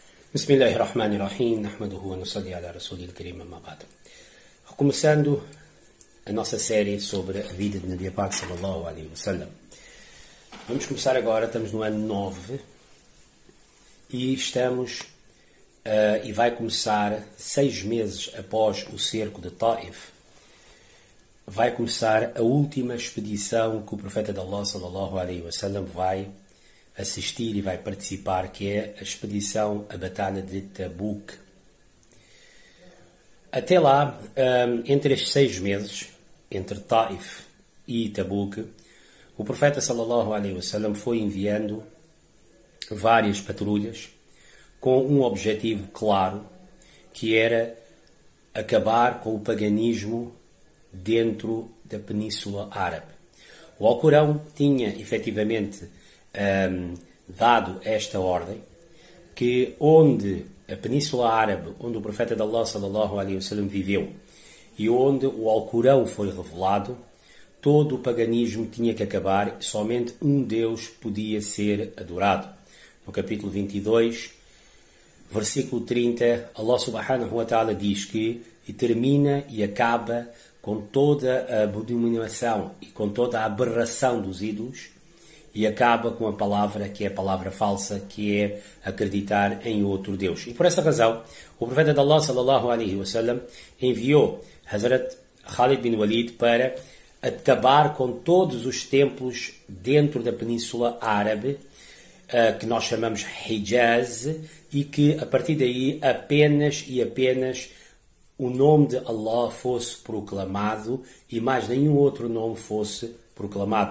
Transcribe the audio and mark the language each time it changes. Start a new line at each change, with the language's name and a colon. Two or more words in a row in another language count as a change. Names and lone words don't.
Arabic: بسم الله الرحمن الرحيم، نحمده ونصلي على الرسول الكريم أما بعد.
Portuguese: Recomeçando a nossa série sobre a vida de Nabi Pak
Arabic: صلى الله عليه وسلم.
Portuguese: Vamos começar agora, estamos no ano 9 e vai começar 6 meses após o cerco de Taif. Vai começar a última expedição que o profeta de Allah
Arabic: صلى الله عليه وسلم
Portuguese: vai assistir e vai participar, que é a expedição à Batalha de Tabuk. Até lá, entre estes 6 meses, entre Taif e Tabuk, o profeta
Arabic: صلى الله عليه وسلم
Portuguese: foi enviando várias patrulhas com um objetivo claro, que era acabar com o paganismo dentro da Península Árabe. O Alcorão tinha efetivamente dado esta ordem, que onde a Península Árabe, onde o profeta de Allah
Arabic: صلى الله عليه وسلم
Portuguese: viveu e onde o Alcorão foi revelado, todo o paganismo tinha que acabar, somente um Deus podia ser adorado. No capítulo 22, versículo 30,
Arabic: الله سبحانه وتعالى
Portuguese: diz que termina e acaba com toda a abominação e com toda a aberração dos ídolos, e acaba com a palavra que é a palavra falsa, que é acreditar em outro Deus. E por essa razão, o profeta de Allah
Arabic: صلى الله عليه وسلم
Portuguese: enviou Hazrat Khalid bin Walid para acabar com todos os templos dentro da Península Árabe, que nós chamamos Hijaz, e que a partir daí apenas o nome de Allah fosse proclamado e mais nenhum outro nome fosse proclamado.